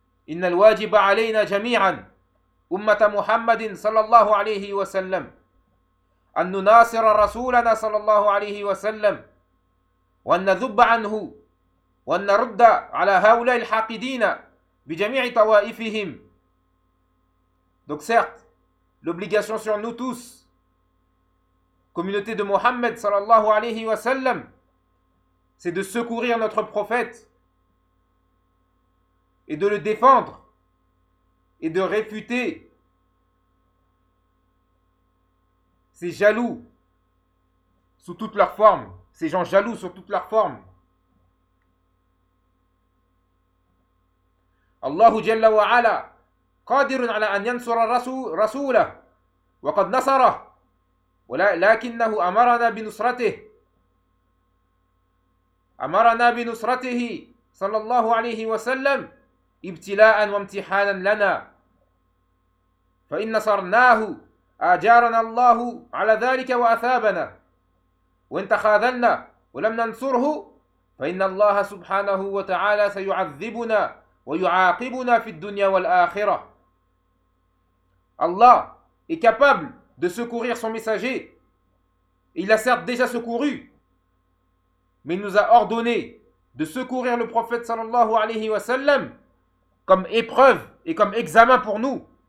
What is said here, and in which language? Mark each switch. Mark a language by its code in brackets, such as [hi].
[ar] إن الواجب علينا جميعا أمة محمد صلى الله عليه وسلم أن نناصر رسولنا صلى الله عليه وسلم وأن نذب عنه وأن نرد على هؤلاء الحاقدين بجميع طوائفهم. [fr] Donc certes, l'obligation sur nous tous, communauté de Mohammed [ar] صلى الله عليه وسلم, [fr] c'est de secourir notre prophète et de le défendre et de réfuter ces jaloux sous toutes leurs formes, ces gens jaloux sous toutes leurs formes. [ar] Allahu Jalla wa Ala qadirun ala an yansura rasulah wa qad nasara wa lakinnahu amarana bi nusratihi sallallahu alayhi wa sallam ابتلاء وامتحانا لنا فإن نصرناه أجارنا الله على ذلك وأثابنا وإن تخاذلنا ولم ننصره فإن الله سبحانه وتعالى سيعذبنا ويعاقبنا في الدنيا والآخرة. [fr] Allah est capable de secourir son messager. Il a certes déjà secouru, mais il nous a ordonné de secourir le prophète sallallahu alayhi wa sallam comme épreuve et comme examen pour nous.